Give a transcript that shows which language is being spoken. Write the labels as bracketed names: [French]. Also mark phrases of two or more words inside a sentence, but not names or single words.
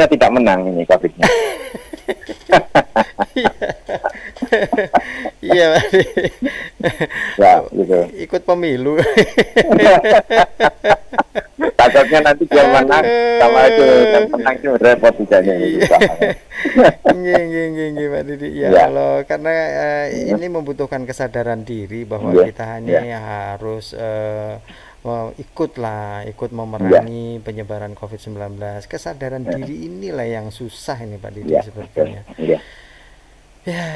[Indonesian] COVID-nya tidak menang ini COVID-nya. Iya, Pak Didi. Ya gitu. Ikut pemilu. Takutnya nanti dia menang sama itu dan Aduh. menang itu repot tidaknya ini Iya. susah. [Javanese] Nggih, nggih, nggih, nggih, Pak Didi. [Indonesian] Ya Ya, Allah, karena ya, ini membutuhkan kesadaran diri bahwa ya, kita hanya ya, harus ikut ya, memerangi penyebaran COVID-19. Kesadaran ya, diri inilah yang susah ini Pak Didi ya, betul. sepertinya. Ya, Ya,